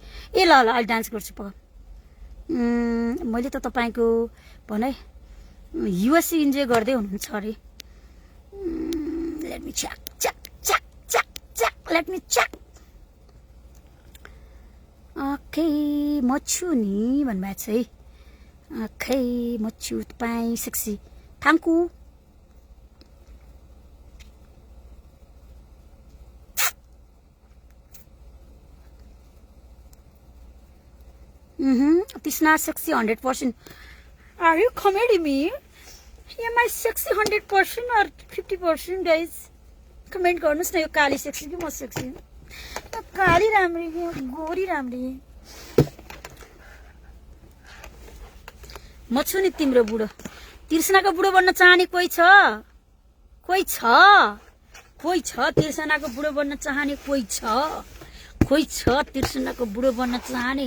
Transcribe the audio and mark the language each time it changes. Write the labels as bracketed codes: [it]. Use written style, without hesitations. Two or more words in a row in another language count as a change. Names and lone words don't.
[ne] ए ल ल अहिले डान्स गर्छु पक। मैले त तपाईँको भनाइ युएसए इन्जोय गर्दै हुनुहुन्छ अरे। [en] let me check check check check check let me check. [ne] ओके म छु नि भन्नुभएको छ है। ओके म छु तपाईँ सेक्सी [en] thank you. Tisna sexy 100%. Are you comedy me? Am I sexy 100% or 50% guys? [ne] Comment गर्नुस् न यो काली सेक्सी कि म सेक्सी? काली राम्री कि गोरी राम्री? म छु नि तिम्रो बुढो। तिर्सनाको बुढो बन्न चाहने कोही छ? कोही छ? कोही छ तिर्सनाको बुढो बन्न चाहने कोही छ? कोही छ तिर्सनाको बुढो बन्न चाहने?